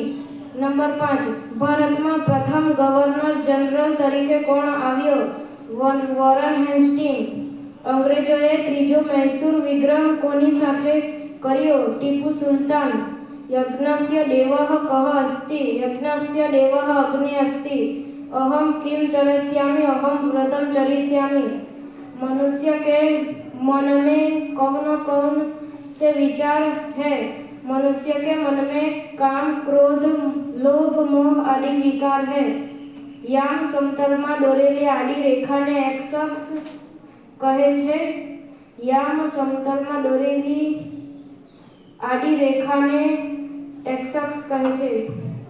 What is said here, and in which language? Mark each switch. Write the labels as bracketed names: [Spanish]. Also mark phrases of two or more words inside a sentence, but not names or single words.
[Gujarati] નંબર 5, ભારતમાં પ્રથમ ગવર્નર જનરલ તરીકે કોણ આવ્યો? વોરન હેસ્ટિંગ. અંગ્રેજોએ ત્રીજો મૈસૂર વિગ્રહ કોની સાથે કર્યો? [Sanskrit] ટીપુ સુલતાન. यज्ञस्य देवः कः अस्ति? यज्ञस्य देवः अग्नि अस्ति. अहम किम चरिष्यामि? अहम व्रतम चरिष्यामि. [Hindi] मनुष्य के मन में कौन से विचार है? मनुष्य के मन में काम, क्रोध, लोभ, मोह आदि विकार है. [Gujarati] याम समतलમાં દોરેલી આડી રેખાને એક્સ અક્ષ કહે છે. યામ સમતલમાં દોરેલી આડી રેખાને એક્સ અક્ષ કહે છે.